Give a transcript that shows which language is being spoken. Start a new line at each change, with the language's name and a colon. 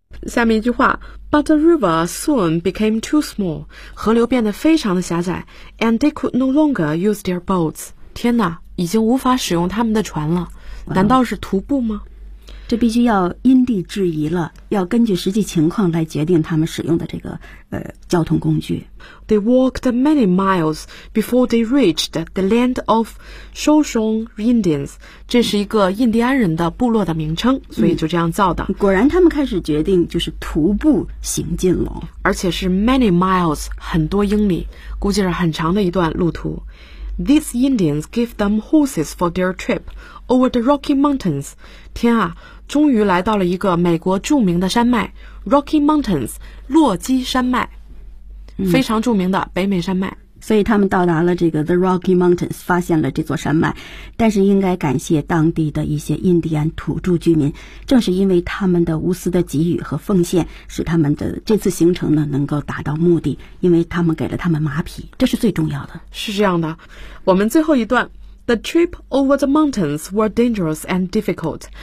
English: 下面一句话 ,But the river soon became too small, 河流变得非常的狭窄 ,and they could no longer use their boats. 天哪
Chinese: 已经无法使用他们的船了，难道是徒步吗？这必须要因地制宜了，要根据实际情况来决定他们使用的这个交通工具。
English: They walked many miles before they reached the land of Shoshone Indians.
Chinese: 这是一个印第安人的部落的名称，所以就这样造的。果然他们开始决定就是徒步行进了，而且是 many miles， 很多英里，估计是很长的一段路途。
English: These Indians gave them horses for their trip over the Rocky Mountains.
Chinese: 天啊，终于来到了一个美国著名的山脉 ,Rocky Mountains, 洛基山脉、非常著名的北美山脉。所以他们到达了这个 The Rocky Mountains, 发现了这座山脉，但是应该感谢当地的一些印第安土著居民，正是因为他们的无私的给予和奉献，使他们的这次行程呢能够达到目的，因为他们给了他们马匹，这是最重要的。是这样的，我们最后一段 The trip over the mountains were dangerous and difficult.